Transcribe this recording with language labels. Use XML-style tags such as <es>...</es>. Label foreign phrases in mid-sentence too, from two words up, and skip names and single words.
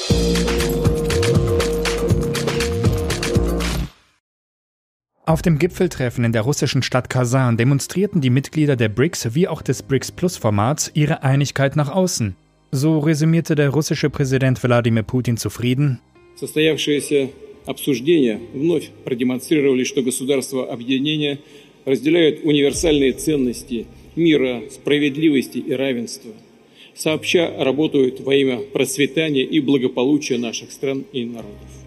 <de>Auf dem Gipfeltreffen in der russischen Stadt Kasan demonstrierten die Mitglieder der BRICS wie auch des BRICS-Plus-Formats ihre Einigkeit nach außen. So resümierte der russische Präsident Wladimir Putin zu Frieden:</de> <ru>Состоявшиеся обсуждения вновь продемонстрировали, что государства объединения разделяют универсальные ценности мира, справедливости и равенства, сообща работают во имя процветания и благополучия наших стран и народов.</ru>